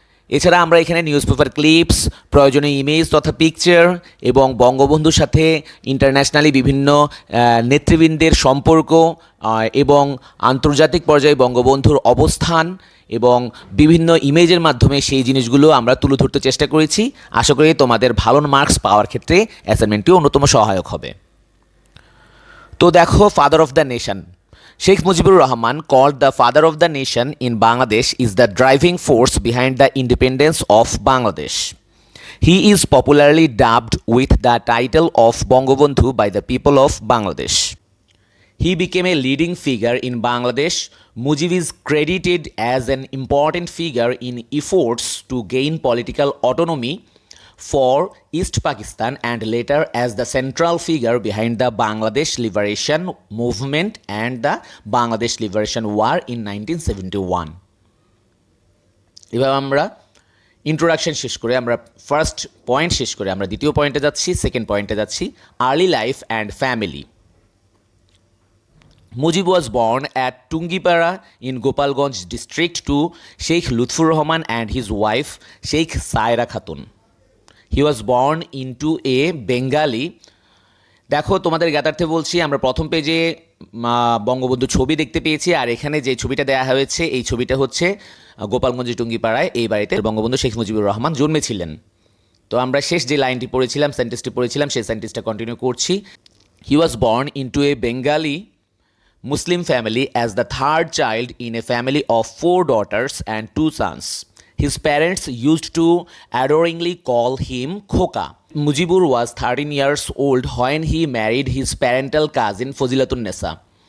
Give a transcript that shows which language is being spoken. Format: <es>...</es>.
<bn>এছাড়া আমরা এখানে নিউজ পেপার ক্লিপস, প্রয়োজনীয় ইমেজ তথা পিকচার এবং বঙ্গবন্ধুর সাথে ইন্টারন্যাশনালি বিভিন্ন নেতৃবৃন্দের সম্পর্ক এবং আন্তর্জাতিক পর্যায়ে বঙ্গবন্ধুর অবস্থান এবং বিভিন্ন ইমেজের মাধ্যমে সেই জিনিসগুলো আমরা তুলে ধরতে চেষ্টা করেছি। আশা করি তোমাদের ভালো মার্কস পাওয়ার ক্ষেত্রে অ্যাসাইনমেন্টটি অন্যতম সহায়ক হবে।</bn> <en>তো দেখো, father of the nation Sheikh Mujibur Rahman, called the father of the nation in Bangladesh, is the driving force behind the independence of Bangladesh. He is popularly dubbed with the title of Bangabandhu by the people of Bangladesh. He became a leading figure in Bangladesh. Mujib is credited as an important figure in efforts to gain political autonomy for East Pakistan and later as the central figure behind the Bangladesh Liberation Movement and the Bangladesh Liberation War in 1971.</en> <bn>এবার আমরা introduction শেষ করে, আমরা first point শেষ করে আমরা দ্বিতীয় পয়েন্টে যাচ্ছি, সেকেন্ড পয়েন্টে যাচ্ছি,</bn> <en>Early life and family. Mujib was born at Tungipara in Gopalganj district to Sheikh Lutfur Rahman and his wife Sheikh Saira Khatun. He was born into a Bengali.</en> <bn>দেখো, তোমাদের জ্ঞাতার্থে বলছি, আমরা প্রথম পেজে বঙ্গবন্ধু ছবি দেখতে পেয়েছি, আর এখানে যে ছবিটা দেওয়া হয়েছে এই ছবিটা হচ্ছে গোপালগঞ্জের টুঙ্গিপাড়ায় এই বাড়িতে বঙ্গবন্ধু শেখ মুজিবুর রহমান জন্মেছিলেন। তো আমরা শেষ যে লাইনটি পড়েছিলাম, সেন্টেন্সটি পড়েছিলাম, সেই সেন্টেন্সটা কন্টিনিউ করছি।</bn> <en>He was born into a Bengali Muslim family as the third child in a family of 4 daughters and 2 sons. His parents used to adoringly call him Khoka. Mujibur was 13 years old when he married his parental cousin Fazilatun Nessa.</en>